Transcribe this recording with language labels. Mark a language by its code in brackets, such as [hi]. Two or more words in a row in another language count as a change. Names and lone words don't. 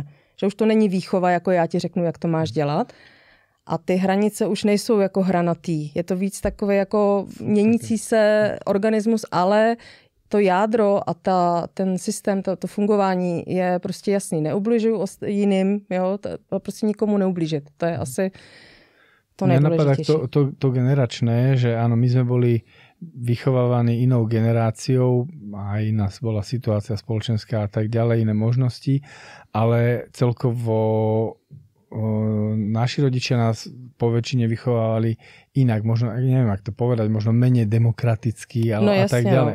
[cs] Že už to není výchova, jako já ti řeknu, jak to máš dělat. A ty hranice už nejsou jako hranatý. Je to víc takový jako měnící se organismus, ale to jádro a ten systém, to fungování je prostě jasný. Neubližuju jiným, jo, prostě nikomu neublížit. To je asi to nejdůležitější. [sk] Mňa napadá to generačné, že áno, my sme boli vychovávaní inou generáciou, aj nás bola situácia spoločenská a tak ďalej, iné možnosti, ale celkovo naši rodičia nás po väčšine vychovávali inak, možno, neviem, ak to povedať, možno menej demokraticky a tak ďalej.